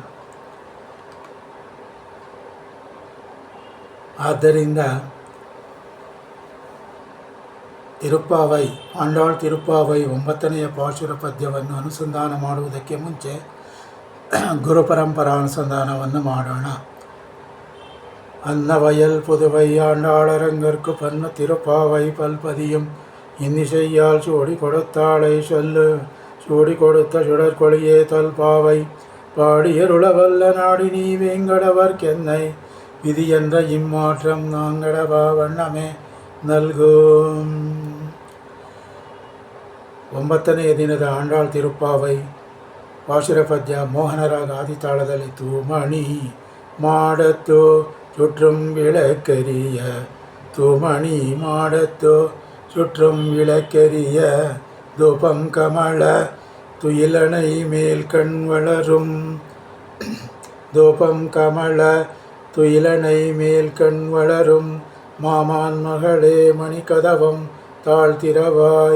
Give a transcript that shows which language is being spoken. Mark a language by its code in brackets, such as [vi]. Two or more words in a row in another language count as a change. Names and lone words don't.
[kn] ಆದ್ದರಿಂದ ತಿರುಪ್ಪಾವೈ, ಆಂಡಾಳ್ ತಿರುಪ್ಪಾವೈ 9ನೆಯ ಪಾಶುರ ಪದ್ಯವನ್ನು ಅನುಸಂಧಾನ ಮಾಡುವುದಕ್ಕೆ ಮುಂಚೆ ಗುರುಪರಂಪರಾ ಅನುಸಂಧಾನವನ್ನು ಮಾಡೋಣ. [ta] அன்னவயல் புதுவை ஆண்டாளரங்கற்கு பன்னு திருப்பாவை பல்பதியும் இன்னிசையால் சூடி கொடுத்தாளை சொல்லு சூடி கொடுத்த சுடற்கொழியே தல்பாவை பாடியருளவல்ல நாடி நீ வேங்கடவர்க்கென்னை விதி என்ற இம்மாற்றம் நாங்கடவா வண்ணமே நல்கும். [kn] 9ನೆಯ ದಿನದ ಆಂಡಾಳ್ ತಿರುಪ್ಪಾವೈ ಪಾಶುರ ಪದ್ಯ ಮೋಹನರಾಗ ಆದಿತಾಳದಲ್ಲಿ [ta] தூமணி மாடத்து சுற்றும் விளக்கரிய தூமணி மாடத்தோ சுற்றும் விளக்கரிய தூபம் கமல துயிலனை மேல் கண் வளரும் தூபம் கமல துயிலனை மேல் கண் வளரும் மாமான் மகளே மணிக்கதவம் தாழ்த்திரவாய்